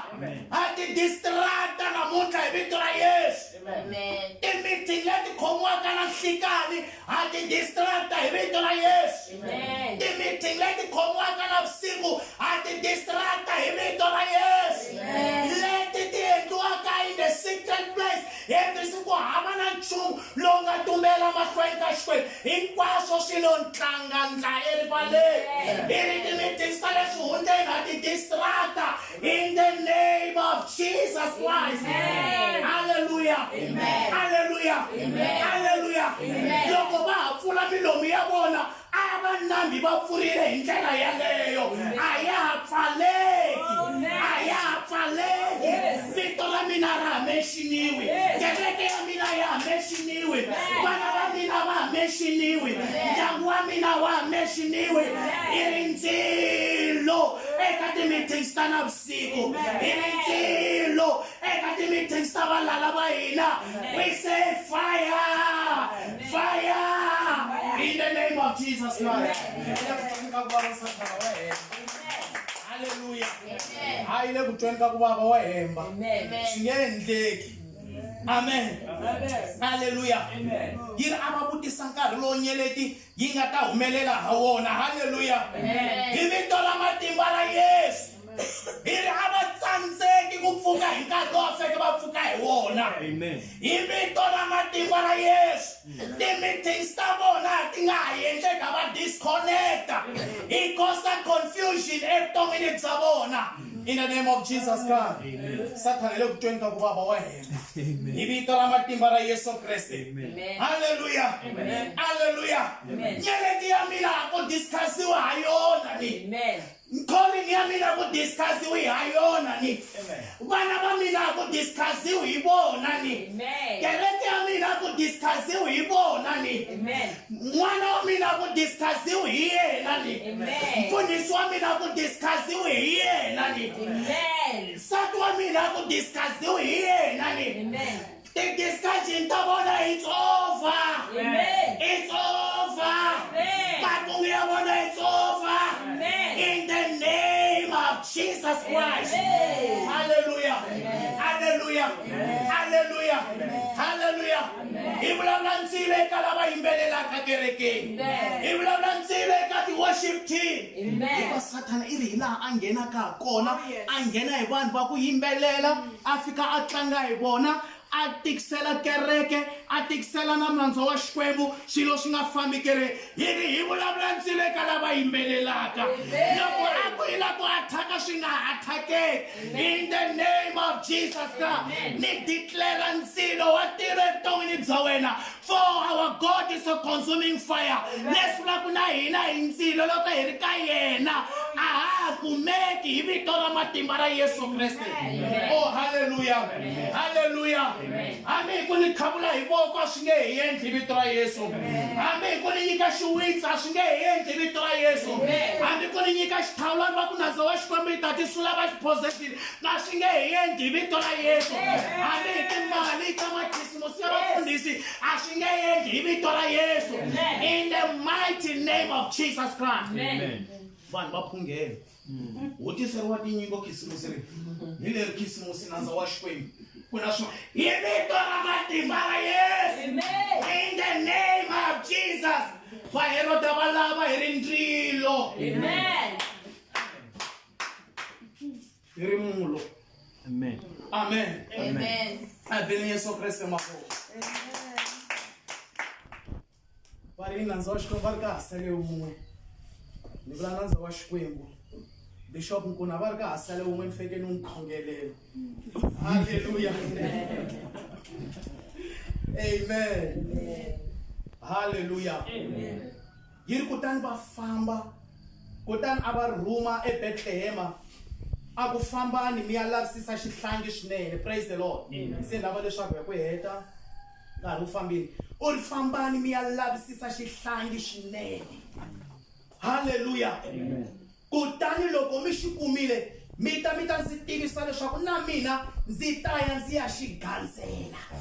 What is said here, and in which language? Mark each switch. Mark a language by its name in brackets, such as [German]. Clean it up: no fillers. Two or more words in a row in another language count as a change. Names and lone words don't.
[Tsonga] A ti distrata namuntlha hi vito ra Yesu. Amen. Ti-meeting leti khomiwaka na nhlikani a ti distrata hi vito ra Yesu. Amen. Ti-meeting leti khomiwaka na vusiku a ti distrata hi vito ra Yesu. Leti ti endliwaka [English] in the secret place [Tsonga] hi ku hava na nchumu lowu nga tumbela mahlweni ka Xikwembu. Hinkwaswo swi lo ntlangandla erivaleni. Hi ri ti-meetings ta le swihundleni a ti distrata [English] in the name of Jesus Christ. [Tsonga] Hallelujah. Hallelujah. Hallelujah. Loko va ha pfula milomu ya vona a va nambi va pfurile hi ndlela yaleyo. A ya ha pfaleki. A ya ha pfaleki. Vito ra mina ra ha menxiniwi. Kereke ya mina ya ha menxiniwi. Vana va mina va ha menxiniwi. Ndyangu wa mina wa ha menxiniwi. Hi ri ndzilo eka ti-meetings ta navusiku. Hi ri ndzilo eka ti-meetings ta valala va hina. [English] We say fire. Fire. In the name of Jesus Christ. [Tsonga] Hallelujah. Hayi le kutweni ka ku vava wa hemba. Swi nge endleki. Amen. Hallelujah. Yi ri a va vutisa nkarhi lowu nyeleti yi nga ta humelela ha wona. Hallelujah. Hi vito ra matimba ra Yesu. Hi ri a va tsandzeki ku pfuka hi nkarhi lowu feke va pfuka hi wona. Hi vito ra matimba ra Yesu. Ti-meetings ta vona ti nga ha endleka va disconnecta. Hi causa confusion evuton'wini bya vona. [English] In the name of Jesus Christ. [Tsonga] Sathane le kutweni ka ku baba wa hina. Hi vito ra matimba ra Yesu Kriste. Hallelujah. Hallelujah. Nyeleti ya mina ku discussiwa ha yona ni. Amen. Calling ya mina ku discussiwa ha yona ni. Vana va mina ku discussiwa hi vona ni. Amen. Kereke ya mina ku discussiwa hi vona ni. Amen. N'wana wa mina ku discussiwa hi yena ni. Amen. Mfundhisi wa mina ku discussiwa hi yena ni. Amen. Nsati wa mina ku discussiwa hi yena ni. Amen. [English] The discussion [Tsonga] ta vona [English] it's over. [Tsonga] Amen. [English] It's over. [Tsonga] Amen. Makungu ya vona [English] it's over. [Tsonga] Amen. [English] In the name of Jesus Christ. [Tsonga] Amen. Hallelujah. Hallelujah. Hallelujah. Hallelujah. Ivulavula ntsile ka lava yimbelelaka kerekeni. Ivulavula ntsile ka ti- [English] worship team. [Tsonga] Amen. Hikuva Sathana i ri hi laha a nghenaka ha kona, a nghena hi vanhu va ku yimbelela, a fika a tlanga hi vona, a tikisela kereke, a tikisela na mlandzo wa Xikwembu, swilo swi nga fambi kereke. Hi vulavula ntsile ka lava yimbelelaka. Loko a ku hi la ku athaka swi nga athakeki. [English] In the name of Jesus Christ, [Tsonga] ni declare ntsilo wa tilo evuton'wini bya wena. [English] For our God is a consuming fire. [Tsonga] Leswi vula ku na hina hi ntsilo loko hi ri ka yena a ha kumeki hi vito ra matimba ra Yesu Kriste. Oh hallelujah. Hallelujah. Hambi ku ni khavula hi voko swi nge hi endli vito ra Yesu. Hambi ku ni nyika xiwitsi swi nge hi endli vito ra Yesu. Hambi ku ni nyika xithawulani va ku nandza wa Xikwembu hi ta ti sula va xiphozesini na swi nge hi endli vito ra Yesu. Hambi hi timali ta makhisimusi ya vafundhisi a swi nge hi endli hi vito ra Yesu. [English] In the mighty name of Jesus Christ. [Tsonga] Vanhu va phungela. Wo tiseriwa tinyingo khisimusi ri. Hi leri khisimusi nandza wa Xikwembu. Kuna swin'wana hi vito ra matimba ra Yesu. [English] In the name of Jesus. [Tsonga] Vaherota va lava hi ri ndzilo. Amen. Hi ri mulo. Amen. Amen. Amen. A beni Yesu Kriste mavoko. Va ri nandza wa Xikwembu va ri ka hasale wun'we. Ni vula nandza wa Xikwembu. Bishop Nkuna va ri ka hasale wun'we ni feke ni n'wi khongelela. Hallelujah. Amen. Hallelujah. Amen. Yiri kutani va famba, kutani a va rhuma eBethlehema. A ku fambani mi ya lavisisa xihlangi swinene. [English] Praise the Lord. [Tsonga] Se lava leswaku hi ku heta nkarhi wu fambile. U ri fambani mi ya lavisisa xihlangi swinene. Hallelujah. Kutani loko mi xi kumile mi ta ndzi tivisa leswaku na mina ndzi ta ya ndzi ya xi gandzela.